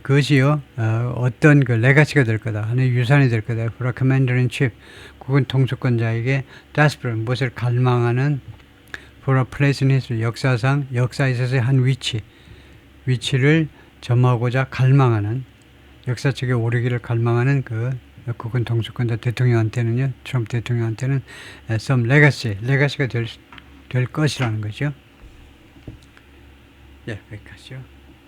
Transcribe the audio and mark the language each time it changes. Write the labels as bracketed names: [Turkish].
[Korean] 그것이요, 어떤 레가시가 될 거다. 하나의 유산이 될 거다. [English] For a commander in chief. [Korean] 국군 통수권자에게 [English] desperate, [Korean] 무엇을 갈망하는 [English] for a place in history. [Korean] 역사에 있어서의 한 위치를 점하고자 갈망하는, 역사책에 오르기를 갈망하는 국군 통수권자 대통령한테는요, 트럼프 대통령한테는 [English] some legacy [Korean] 가 될 것이라는 거죠. 예, 여기까지요.